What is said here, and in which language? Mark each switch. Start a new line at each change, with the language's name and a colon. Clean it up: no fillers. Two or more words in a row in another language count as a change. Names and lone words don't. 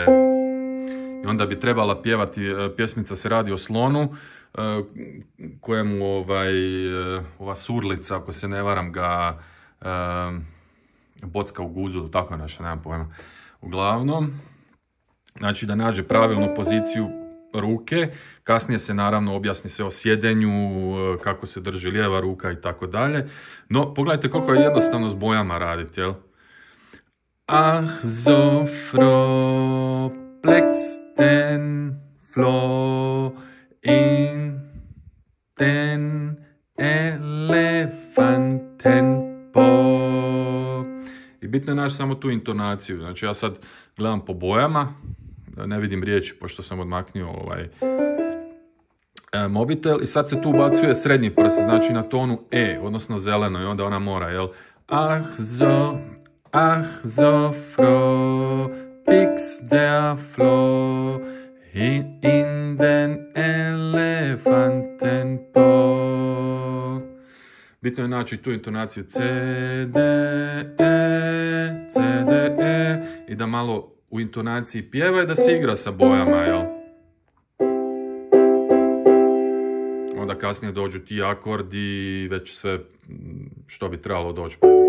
Croatian: I onda bi trebala pjevati, pjesmica se radi o slonu, kojemu ova surlica, ako se ne varam, ga bocka u guzu, tako nešto, nemam pojma. Uglavnom, znači da nađe pravilnu poziciju ruke, kasnije se naravno objasni se o sjedenju, kako se drži lijeva ruka i tako dalje. No, pogledajte koliko je jednostavno s bojama raditi, jel?
German: Ah, so froh, plexten, flo, in den elefanten po.
Croatian: I bitno je naći samo tu intonaciju. Znači ja sad gledam po bojama, ne vidim riječi pošto sam odmaknio mobitel, i sad se tu ubacuje srednji prst, znači na tonu E, odnosno zeleno, i onda ona mora, jel?
German: Ah so froh, pix der Floh, in den elefanten po.
Croatian: Bitno je naći tu intonaciju C, D, E, C, D, E, i da malo u intonaciji pjeva i da se igra sa bojama, jel? Onda kasnije dođu ti akordi, već sve što bi trebalo doći.